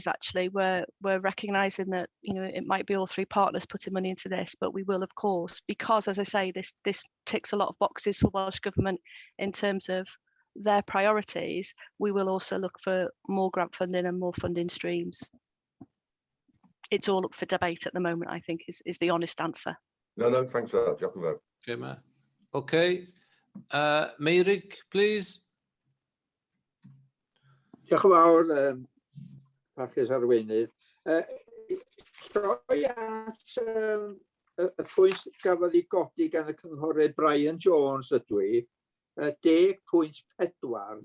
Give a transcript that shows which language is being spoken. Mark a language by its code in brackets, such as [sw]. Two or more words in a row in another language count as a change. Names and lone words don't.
[en] Actually, we're recognising that, you know, it might be all three partners putting money into this, but we will, of course, because, as I say, this ticks a lot of boxes for Welsh Government in terms of their priorities. We will also look for more grant funding and more funding streams. It's all up for debate at the moment, I think, is the honest answer. No, thanks for that, Giacomo. Okay, Matt. Okay, Meirig, please. [cy] Diolch yn fawr, Pachus Arweinydd. Troi at y pwynt gafodd ei godi gan y cynghorydd Brian Jones ydw i, 10.4.